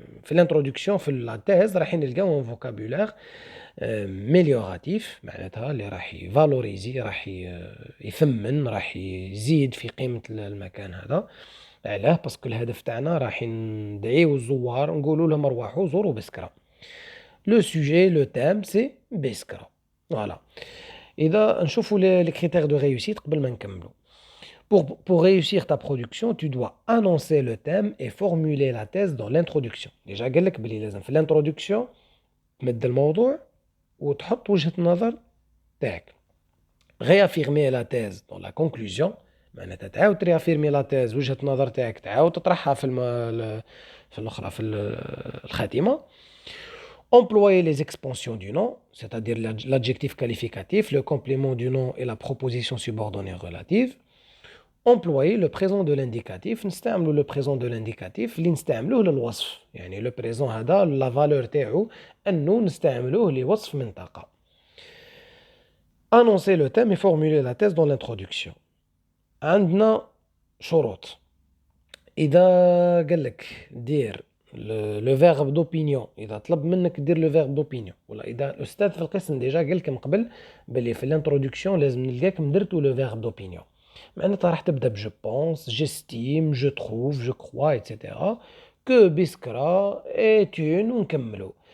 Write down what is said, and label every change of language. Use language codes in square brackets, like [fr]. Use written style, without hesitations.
[ar] في الانترودكسيون في لا تيز راح نلقاو ان فوكابولير ميليوراتيف، معناتها اللي راح يفالوريزي، راح يثمن، راح يزيد في قيمة المكان هذا. علاه؟ باسكو الهدف تاعنا راح ندعيو الزوار نقولوا لهم رواحوا زوروا بسكرة. لو سوجي لو تام سي بسكرة. فوالا. اذا نشوفوا لي كريتير دو ريوسيت قبل ما نكملوا. [fr] Pour réussir ta production, tu dois annoncer le thème et formuler la thèse dans l'introduction. [ar] Déjà قال لك بلي لازم في الانترودكسيون تمد الموضوع وتحط وجهة النظر تاعك. [fr] réaffirmer la thèse dans la conclusion، [ar] معناتها تعاود تريافيرمي لا تيز وجهة النظر تاعك، تعاود تطرحها في الاخرى في الخاتمة. [fr] employer les expansions du nom، c'est-à-dire l'adjectif qualificatif، le complément du nom et la proposition subordonnée relative. employer le présent de l'indicatif، [ar] نستعملوا [fr] le présent de l'indicatif [ar] اللي نستعملوه للوصف، يعني [fr] le présent هذا la valeur [ar] تاعو انه نستعملوه لوصف منطقة. [fr] annoncer le thème et formuler la thèse dans l'introduction. [ar] عندنا شروط. اذا قال لك دير لو فيرب دوبينيون، اذا طلب منك دير لو فيرب دوبينيون، ولا اذا الاستاذ في القسم ديجا قال لكم قبل باللي في الانترودكسيون لازم نلقاكم درتوا لو فيرب دوبينيون، معناتها راح تبدا بجو بونس، جيستيم، جو تروف، جو كروا ايتترا كو بسكرا ايت اون، ونكملوا.